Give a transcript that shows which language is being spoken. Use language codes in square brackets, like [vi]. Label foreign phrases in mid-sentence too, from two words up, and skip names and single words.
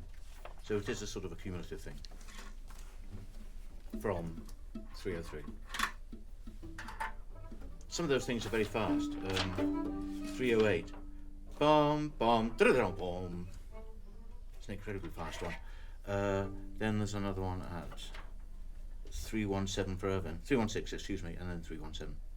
[en] So it is a sort of a cumulative thing from 303. Some of those things are very fast. 308. Bom, bom, da-da-da, bom. It's an incredibly fast one. Then there's another one at 317 for Irvine. 316, excuse me, and then 317.